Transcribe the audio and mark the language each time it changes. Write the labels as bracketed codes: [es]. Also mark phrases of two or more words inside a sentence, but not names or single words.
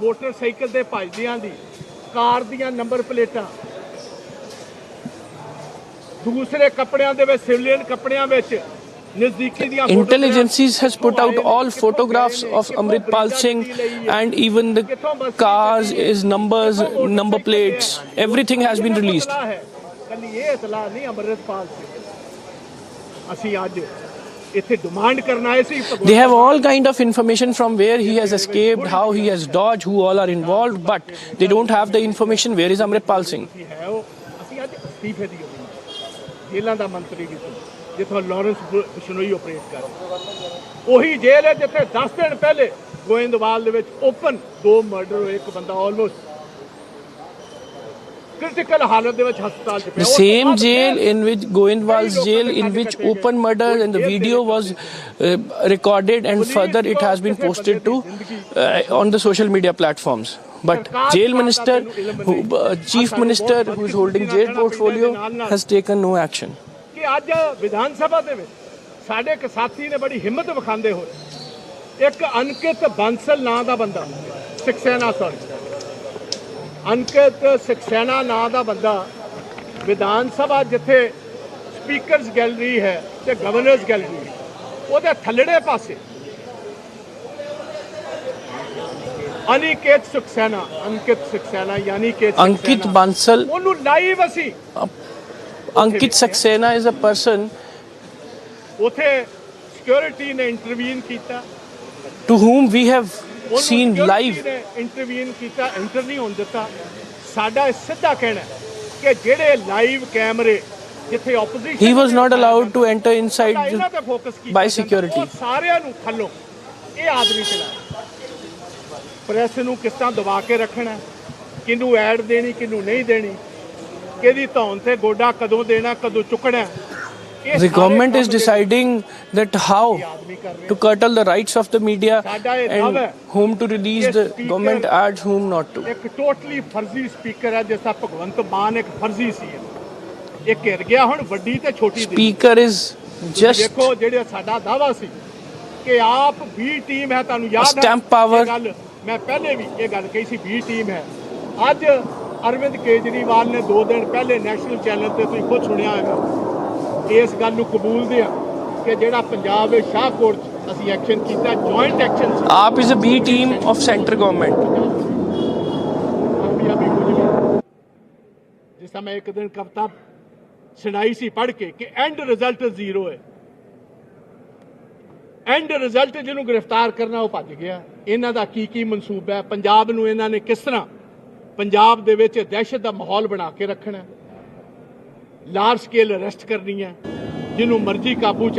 [en] Intelligence has put out all photographs of Amritpal Singh and even the cars, his numbers, number plates, everything has been released. They have all kind of information from where he has escaped, how he has dodged, who all are involved, but they don't have the information where is Amritpal Singh. [pa] ਜੇਲਾਂ ਦਾ ਮੰਤਰੀ ਜਿੱਥੋਂ ਲਾਰੈਂਸ ਬਿਸ਼ਨੋਈ ਆਪਰੇਟ ਕਰ ਉਹੀ ਜੇਲ੍ਹ ਹੈ ਜਿੱਥੇ 10 ਦਿਨ ਪਹਿਲੇ ਗੋਇੰਦਵਾਲ ਦੇ ਵਿੱਚ ਓਪਨ 2 ਮਰਡਰ ਹੋਏ ਇੱਕ ਬੰਦਾ [en] almost critical [pa] ਹਾਲਤ ਦੇ ਵਿੱਚ ਹਸਪਤਾਲ ਚ ਪਿਆ [en] the same jail in which Goindwal's jail in which open murder and the video was recorded and further it has been posted to on the social media platforms. But jail minister, chief minister who is holding jail portfolio has taken no action. [pa] ਕਿ ਅੱਜ ਵਿਧਾਨ ਸਭਾ ਦੇ ਵਿੱਚ ਸਾਡੇ ਇੱਕ ਸਾਥੀ ਨੇ ਬੜੀ ਹਿੰਮਤ ਵਿਖਾਉਂਦੇ ਹੋਏ ਇੱਕ ਅੰਕਿਤ ਬਾਂਸਲ ਨਾਂ ਦਾ ਬੰਦਾ ਅੰਕਿਤ ਸਕਸੈਨਾ ਨਾਂ ਦਾ ਬੰਦਾ ਵਿਧਾਨ ਸਭਾ ਜਿੱਥੇ [en] Speaker's gallery [pa] ਹੈ ਤੇ [en] Governor's gallery [pa] ਉਹਦੇ ਥੱਲੜੇ ਪਾਸੇ ਅਨਿਕੇਤ ਸਕਸੈਨਾ ਯਾਨੀ ਕਿ ਅੰਕਿਤ ਬਾਂਸਲ ਉਹਨੂੰ ਲਾਈਵ ਅਸੀਂ [en] Ankit Saxena is a person [pa] ਉੱਥੇ ਸਿਕਿਉਰਿਟੀ ਨੇ ਇੰਟਰਵੀਨ ਕੀਤਾ [en] to whom we have seen live. [pa] ਇੰਟਰਵੀਨ ਕੀਤਾ ਇੰਟਰ ਨਹੀਂ ਹੋਣ ਦਿੱਤਾ ਸਾਡਾ ਸਿੱਧਾ ਕਹਿਣਾ ਕਿ ਜਿਹੜੇ ਲਾਈਵ ਕੈਮਰੇ ਜਿੱਥੇ ਆਪੋਜੀਸ਼ਨ [en] he was not allowed to enter inside by security. [pa] ਸਾਰਿਆਂ ਨੂੰ ਥੱਲੋਂ ਇਹ ਆਦਮੀ ਚਲਾ ਪ੍ਰੈਸ ਨੂੰ ਕਿਸ ਤਰ੍ਹਾਂ ਦਬਾ ਕੇ ਰੱਖਣਾ ਕਿਹਨੂੰ ਐਡ ਦੇਣੀ ਕਿਹਨੂੰ ਨਹੀਂ ਦੇਣੀ ਕਿਹਦੀ ਧੌਣ ਤੇ ਗੋਡਾ ਕਦੋਂ ਦੇਣਾ ਕਦੋਂ ਚੁੱਕਣਾ [en] The government is deciding that how to curtail the rights of the media and whom to release the government ads, whom not to. [pa] ਇੱਕ ਟੋਟਲੀ ਫਰਜ਼ੀ ਸਪੀਕਰ ਹੈ ਜਿਸ ਤਰ੍ਹਾਂ ਭਗਵੰਤ ਮਾਨ ਇੱਕ ਫਰਜ਼ੀ ਸੀ ਇਹ ਘਿਰ ਗਿਆ ਹੁਣ ਵੱਡੀ ਤੇ ਛੋਟੀ [en] Speaker is just [pa] ਦੇਖੋ ਜਿਹੜੇ ਸਾਡਾ ਦਾਵਾ ਸੀ ਕਿ ਆਪ ਵੀ ਟੀਮ ਹੈ ਤੁਹਾਨੂੰ ਯਾਦ ਹੈ [en] stamp power. [pa] ਮੈਂ ਪਹਿਲੇ ਵੀ ਇਹ ਗੱਲ ਕਹੀ ਸੀ ਵੀ ਟੀਮ ਹੈ ਅੱਜ ਅਰਵਿੰਦ ਕੇਜਰੀਵਾਲ ਨੇ 2 ਦਿਨ ਪਹਿਲੇ [en] national channel [pa] ਤੇ ਤੁਸੀਂ ਖੁਦ ਸੁਣਿਆ ਹੋਵੇਗਾ ਇਸ ਗੱਲ ਨੂੰ ਕਬੂਲਦੇ ਆ ਕਿ ਜਿਹੜਾ ਪੰਜਾਬ ਦੇ ਸ਼ਾਹਕੋਟ ਅਸੀਂ ਐਕਸ਼ਨ ਕੀਤਾ, [en] joint action [pa] ਸੀ। [en] AAP is a B team of central government. [pa] ਜਿਸ ਤਰ੍ਹਾਂ ਮੈਂ ਇੱਕ ਦਿਨ ਕਵਿਤਾ ਸੁਣਾਈ ਸੀ ਪੜ੍ਹ ਕੇ ਕਿ [en] end result [pa] ਜ਼ੀਰੋ ਹੈ। [en] end result [pa] ਜਿਹਨੂੰ ਗ੍ਰਿਫਤਾਰ ਕਰਨਾ ਉਹ ਭੱਜ ਗਿਆ। ਇਹਨਾਂ ਦਾ ਕੀ ਮਨਸੂਬਾ ਹੈ? ਪੰਜਾਬ ਨੂੰ ਇਹਨਾਂ ਨੇ ਕਿਸ ਤਰ੍ਹਾਂ ਪੰਜਾਬ ਦੇ ਵਿੱਚ ਦਹਿਸ਼ਤ ਦਾ ਮਾਹੌਲ ਬਣਾ ਕੇ ਰੱਖਣਾ, [en] large scale arrest [pa] ਕਰਨੀ ਹੈ, ਜਿਹਨੂੰ ਮਰਜ਼ੀ ਕਾਬੂ ਚ।